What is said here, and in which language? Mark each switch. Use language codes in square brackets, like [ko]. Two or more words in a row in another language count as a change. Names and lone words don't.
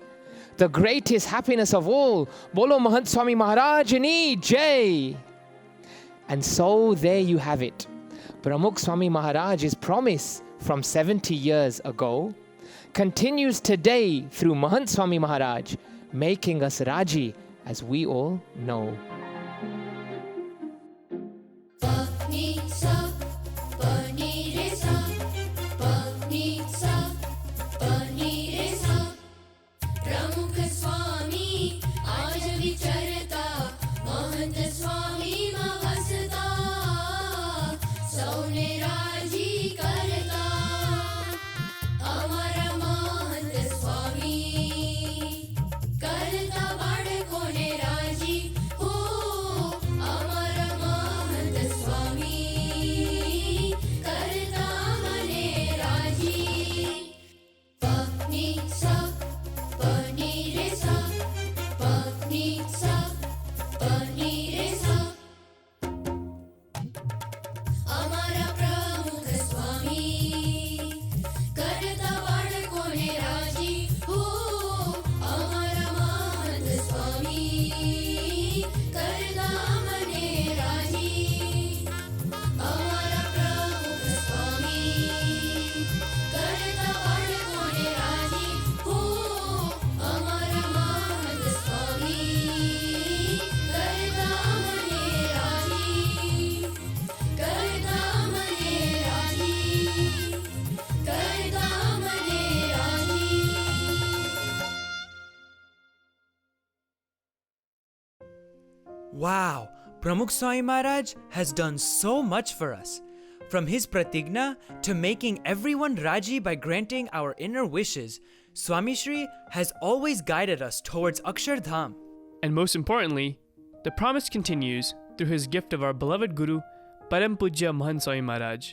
[en] The greatest happiness of all. [gu] બોલો મહંત સ્વામી મહારાજ ની જય. [en] And so there you have it. Pramukh Swami Maharaj's promise from 70 years ago continues today through Mahant Swami Maharaj, making us Raji, as we all know. Pagni sa, pani re sa, pagni sa, pani re sa. [gu] પ્રમુખ સ્વામી આજ વિચરતા, મહંત સ્વામી માં વસતા, સૌને રાજી કરતા. અમારા મહંત સ્વામી કરતા બાળકોને રાજી, હો. અમારા મહંત સ્વામી કરતા મને રાજી. Pagni sa, pani re sa, pagni sa, pani re sa. અમારા પ્રમુખ સ્વામી કરતા બાળકોને રાજી, હો. અમારા મહંત સ્વામી કરતા મને રાજી. અમારા પ્રમુખ સ્વામી કરતા બાળકોને રાજી, હો. અમારા મહંત સ્વામી કરતા મને રાજી. કરતા મને રાજી, કરતા મને રાજી. [en] Wow, Pramukh Swami Maharaj has done so much for us. From his pratigna to making everyone Raji by granting our inner wishes, Swami Shri has always guided us towards Akshardham. And most importantly, the promise continues through his gift of our beloved Guru, Param Pujya Mahant Swami Maharaj.